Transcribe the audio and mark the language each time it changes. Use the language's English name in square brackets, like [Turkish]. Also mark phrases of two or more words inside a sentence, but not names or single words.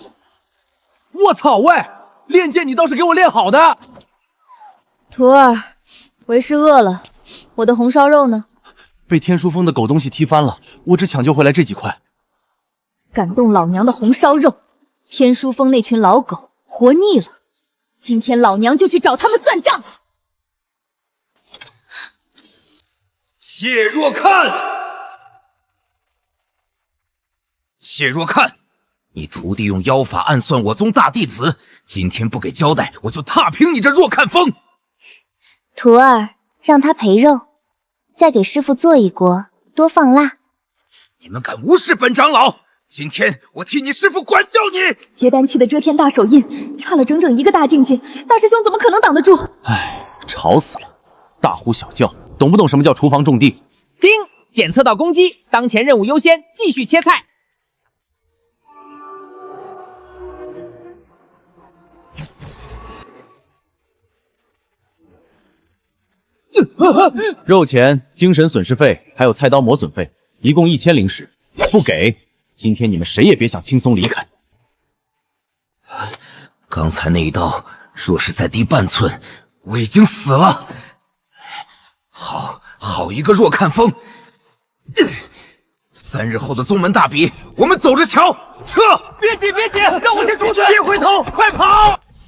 [Chinese] 我操，喂，練劍你倒是給我練好的。徒兒，為師餓了，我的紅燒肉呢？被天書峰的狗東西踢翻了，我只搶救回來這幾塊。敢動老娘的紅燒肉，天書峰那群老狗活膩了，今天老娘就去找他們算賬。謝若看，謝若看，你徒弟用妖法暗算我宗大弟子，今天不給交代，我就踏平你這若看峰。徒兒，讓他陪肉，再給師父做一鍋，多放辣。你們敢無視本長老？今天我替你師父管教你！结丹期的遮天大手印，差了整整1個大境界，大師兄怎麼可能擋得住？唉，吵死了！大呼小叫，懂不懂什麼叫廚房種地？叮！檢測到攻擊，當前任務優先，繼續切菜。肉錢、精神損失費，還有菜刀磨損費，一共1000靈石，不給，今天你們誰也別想輕鬆離開。刚才那一刀若是再低半寸，我已经死了。好一个若看风！3日后的宗门大比，我们走着瞧！撤！别急，让我先出去！别回头，快跑！